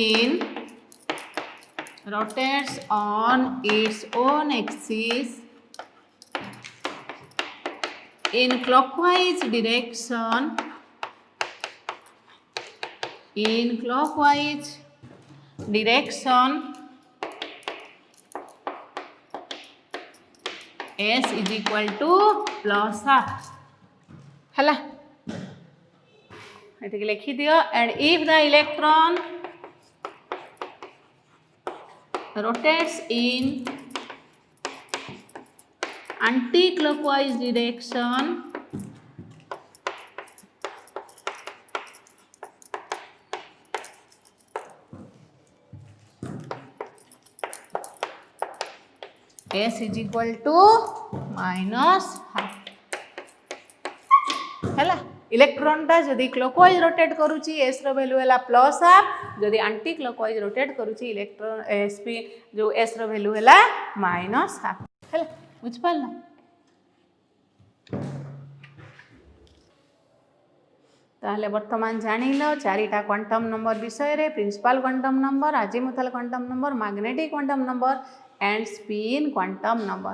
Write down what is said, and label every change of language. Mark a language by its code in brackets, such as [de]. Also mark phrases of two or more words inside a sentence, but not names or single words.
[en] on its own axis in clockwise direction, S is equal to plus half. [or] Hala. ଏତିକି ଲେଖି ଦିଅ. [en] And if the electron rotates in anti-clockwise direction, S is equal to minus half. [or] ହଇ ଇଲେକ୍ଟ୍ରନଟା ଯଦି [en] clockwise rotate [or] କରୁଛି S ର ଭାଲ୍ୟୁ ହଇ [en] plus half, [or] ଯଦି [en] anti clockwise rotate [or] କରୁଛି ଇଲେକ୍ଟ୍ରନ SP ଯୋ S ର ଭାଲ୍ୟୁ ହଇ [en] minus half. [or] ହଇ ବୁଝିପାର. ତାହେଲେ ବର୍ତ୍ତମାନ ଜାଣିଲ ଚାରିଟା [en] quantum number [or] ବିଷୟ ରେ, [en] principal quantum number, azimuthal quantum number, magnetic quantum number and spin quantum number.